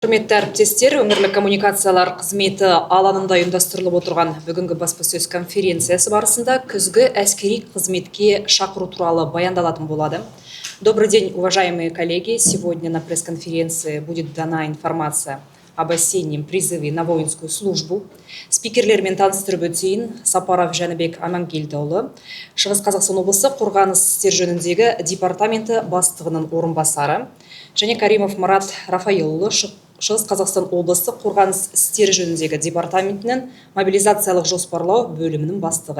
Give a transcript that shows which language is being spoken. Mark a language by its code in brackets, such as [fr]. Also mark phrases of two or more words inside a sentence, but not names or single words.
[kk] Құрметті әріптестер, өңірлік коммуникациялар қызметі алаңында ұйымдастырылып отырған бүгінгі баспасөз конференциясы барысында күзгі әскери қызметке шақыру туралы баяндалатын болады. [ru] Добрый день, уважаемые коллеги. Сегодня на пресс-конференции будет дана информация об осеннем призыве на воинскую службу. [kk] Спикерлермен таныстырып өтейін. Сапаров Жәнібек Амангелдіұлы, Шығыс Қазақстан облысы қорғаныс істер жөніндегі департаменті бастығының орынбасары, және Каримов Марат Рафаилұлы, Шығыс Қазақстан облысы қорғаныс істер жөніндегі департаментінің мобилизациялық жоспарлау бөлімінің бастығы.